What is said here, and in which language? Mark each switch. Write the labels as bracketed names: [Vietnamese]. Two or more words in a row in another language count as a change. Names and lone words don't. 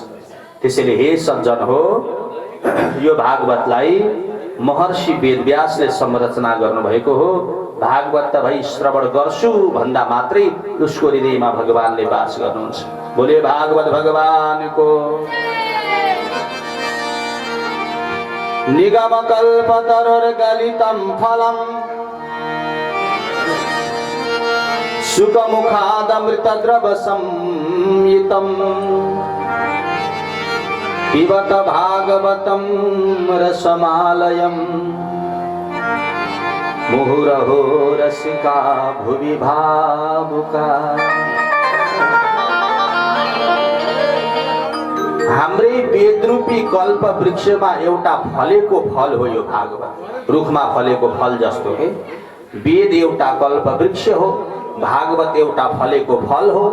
[Nepali] त्यसैले हे सज्जन हो, यो भागवतलाई महर्षि वेदव्यासले संरचना गर्नुभएको हो। भागवत त भई श्रवण गर्छु भन्दा मात्रै उसको हृदयमा भगवानले वास गर्नुहुन्छ। बोले भागवत भगवानको। [Sanskrit] निगम कल्पतरुर्गलितं फलम् सुखमुखादमृतद्रव संयुतम् पिबत भागवतं रसमालयम् मुहुरहो रसिका भुवि भावुका। [Nepali] हाम्रै वेदरूपी कल्प वृक्षमा एउटा फलेको फल हो यो भागवत। रुखमा फलेको फल जस्तो के वेद एउटा कल्प वृक्ष हो, भागवत एउटा फलेको फल हो।